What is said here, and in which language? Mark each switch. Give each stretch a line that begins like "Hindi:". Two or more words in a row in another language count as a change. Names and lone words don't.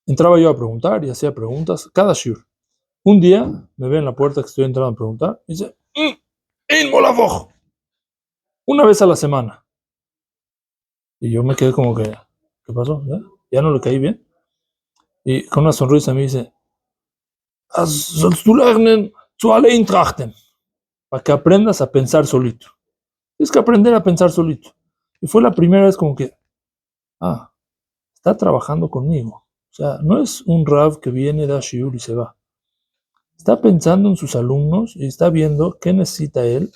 Spanish: Entraba yo a preguntar y hacía preguntas cada shiur. Un día me ve en la puerta que estoy entrando a preguntar y dice,
Yiddish: "In Molavoch",
Spanish: una vez a la semana. Y yo me quedé como que, ¿qué pasó? ¿Ya no le caí bien? Y con una sonrisa me dice,
Yiddish: sollst du lernen zu allein trachten,
Spanish: para que aprendas a pensar solito. Tienes que aprender a pensar solito. Y fue la primera vez como que, está trabajando conmigo. O sea, no es un Rav que viene, da shiur y se va. Está pensando en sus alumnos y está viendo qué necesita él.